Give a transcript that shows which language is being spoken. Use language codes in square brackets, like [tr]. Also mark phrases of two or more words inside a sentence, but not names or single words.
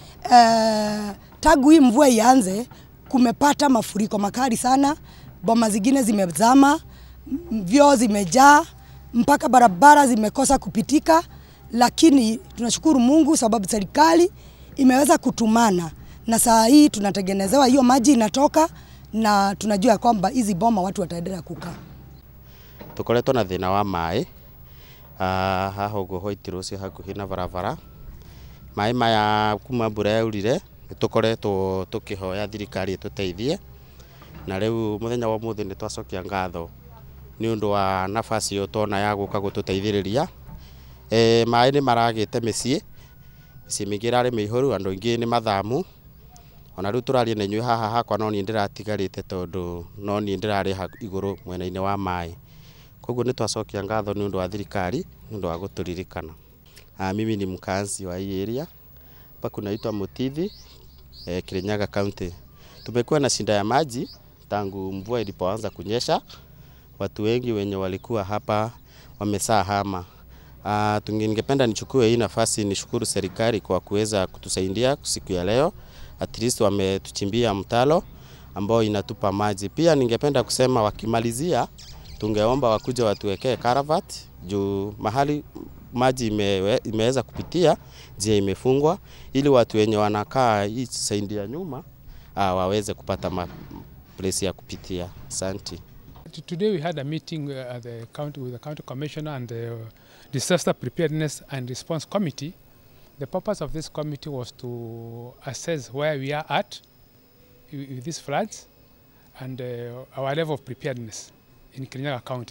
[sw] Tangu hii mvua ianze, kumepata mafuriko makali sana, boma zingine zimezama, vyoo zimejaa, mpaka barabara zimekosa kupitika, lakini tunashukuru Mungu sababu serikali imeweza kutumana. Na saa hii tunatengenezewa hiyo maji inatoka na tunajua kwamba hizi boma watu wataendelea kukaa. [ki] Tukoretwo na thina wa mai haha uguo hoitirwo cio hakuhi na barabara. Mai maya kuma mbura yaurire nitukoretwo tukihoya thirikari ituteithie, na riu muthenya wa muthi ni twacokia ngatho ni undu wa nafasi yo tona ya guka gututeithiriria. Mai ni maragite micii mingi irari mihoru, andu ingi ni mathamu. Ona riu turarie na inyuĩ haha hakwa no ni ndiratigarite tondu no ni ndirari iguru mwena-ini wa mai. Koguo ni twacokia ngatho ni undu wa thirikari, ni undu wa guturirikana. [sw] Mimi ni mkazi wa hii area hapa kunaitwa Mutithi, Kirinyaga County. Tumekuwa na shida ya maji tangu mvua ilipoanza kunyesha. Watu wengi wenye walikuwa hapa wamesahama. Ningependa nichukue hii nafasi nishukuru serikali kwa kuweza kutusaidia siku ya leo. [en] At least [sw] wametuchimbia mtalo ambao inatupa maji. Pia ningependa kusema wakimalizia tungeomba wakuja watuwekee karavati juu mahali maji imeweza kupitia njia imefungwa, ili watu wenye wanakaa hii side ya nyuma waweze kupata place ya kupitia. Asante. [en] Today we had a meeting at the county with the county commissioner and the disaster preparedness and response committee. The purpose of this committee was to assess where we are at with these floods and our level of preparedness in Kirinyaga County.